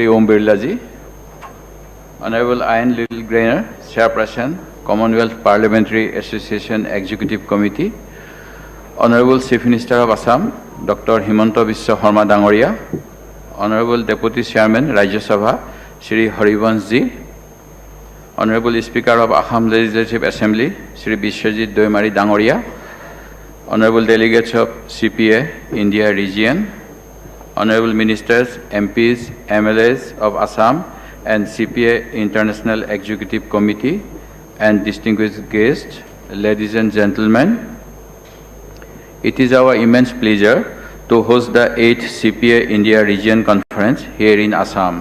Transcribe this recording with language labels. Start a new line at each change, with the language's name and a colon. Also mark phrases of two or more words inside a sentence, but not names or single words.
English: Om Birla ji, Honorable Ian Liddell-Grainer, Chairperson, Commonwealth Parliamentary Association Executive Committee, Honorable Chief Minister of Assam, Dr. Himanta Biswa Sarma Dangoria, Honorable Deputy Chairman, Rajya Sabha, Shri Harivansh ji, Honorable Speaker of Assam Legislative Assembly, Shri Biswajit Doimari Dangoria, Honorable Delegates of CPA, India Region, Honorable Ministers, MPs, MLAs of Assam and CPA International Executive Committee and distinguished guests, ladies and gentlemen, it is our immense pleasure to host the 8th CPA India Region Conference here in Assam.